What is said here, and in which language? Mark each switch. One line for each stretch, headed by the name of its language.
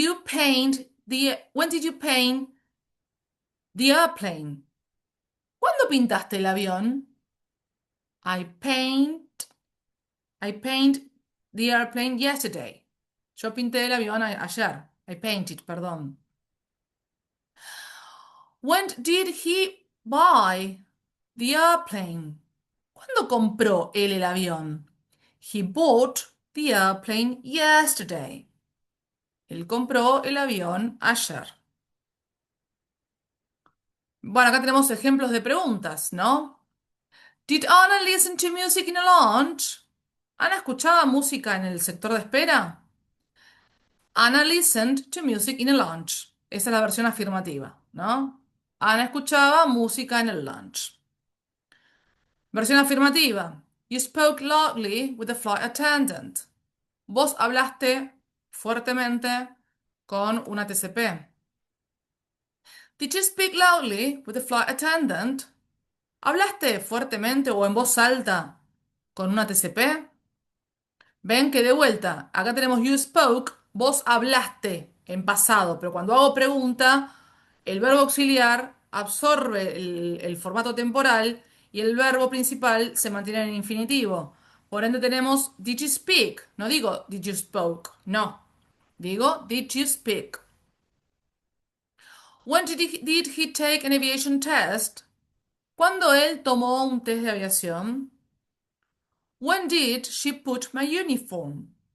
English: When did you paint the airplane?
Spanish: ¿Cuándo pintaste el avión?
English: I paint, I paint the airplane yesterday.
Spanish: Yo pinté el avión ayer.
English: I painted,
Spanish: perdón.
English: When did he buy the airplane?
Spanish: ¿Cuándo compró él el avión?
English: He bought the airplane yesterday.
Spanish: Él compró el avión ayer. Bueno, acá tenemos ejemplos de preguntas, ¿no?
English: Did Anna listen to music in a lounge?
Spanish: ¿Ana escuchaba música en el sector de espera?
English: Anna listened to music in a lounge.
Spanish: Esa es la versión afirmativa, ¿no? Ana escuchaba música en el lounge. Versión afirmativa.
English: You spoke loudly with the flight attendant.
Spanish: Vos hablaste fuertemente con una TCP.
English: Did you speak loudly with the flight attendant?
Spanish: ¿Hablaste fuertemente o en voz alta con una TCP? Ven que de vuelta, acá tenemos
English: you spoke,
Spanish: vos hablaste en pasado, pero cuando hago pregunta, el verbo auxiliar absorbe el formato temporal y el verbo principal se mantiene en infinitivo. Por ende tenemos
English: did you speak,
Spanish: no digo
English: did you spoke,
Spanish: no, digo did you speak.
English: When did he take an aviation test?
Spanish: ¿Cuándo él tomó un test de aviación?
English: When did she put my uniform?